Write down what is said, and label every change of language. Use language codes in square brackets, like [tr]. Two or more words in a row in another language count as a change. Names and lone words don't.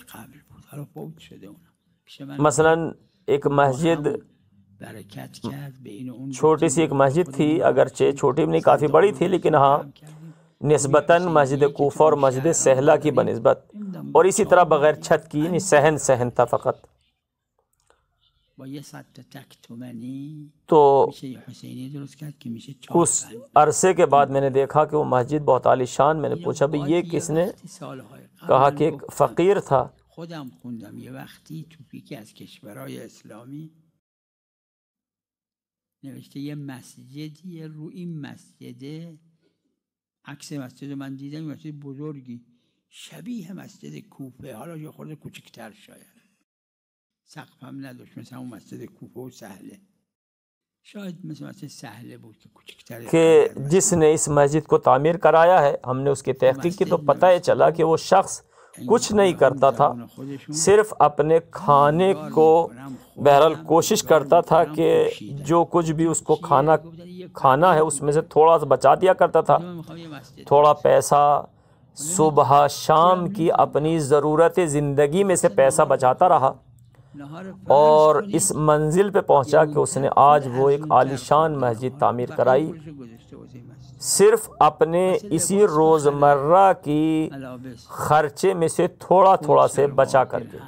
[ur] مثلا ایک مسجد، چھوٹی سی ایک مسجد تھی، اگرچہ چھوٹی بھی نہیں کافی بڑی تھی، لیکن ہاں نسبتاً مسجد کوفہ اور مسجد سہلہ کی بنسبت، اور اسی طرح بغیر چھت کی، یعنی صحن تھا فقط۔ [fa] با یه 100 تک تومانی تو میشه یه حسینی درست کرد که میشه 4 [ur] کچھ عرصے کے بعد میں نے دیکھا کہ وہ مسجد بہت عالی شان. میں نے پوچھا بھئی یہ کس نے؟ کہا کہ ایک فقیر تھا. [fa] خودم خوندم یه وقتی تو یکی از کشورهای اسلامی نوشته یه مسجدی، رو این مسجده عکس مسجد من دیدم، مسجد بزرگی شبیه مسجد کوفه، حالا یه خورده کوچکتر شاید، سقف هم نداشت مثل اون مسجد کوفه و سهله، شاید مثل مسجد سهله بود که کوچکتر. [ur] کہ جس نے اس مسجد کو تعمیر کرایا ہے، ہم نے اس کی تحقیق کی تو پتہ یہ چلا کہ وہ شخص کچھ نہیں کرتا تھا، صرف اپنے کھانے کو بہرحال کوشش کرتا تھا کہ جو کچھ بھی اس کو کھانا ہے اس میں سے تھوڑا سا بچا دیا کرتا تھا، تھوڑا پیسہ صبح شام کی اپنی ضرورت زندگی میں سے پیسہ بچاتا رہا، اور اس منزل پہ پہنچا کہ اس نے آج وہ ایک عالیشان مسجد تعمیر کرائی، صرف اپنے اسی روزمرہ کی خرچے میں سے تھوڑا تھوڑا سے بچا کر کے.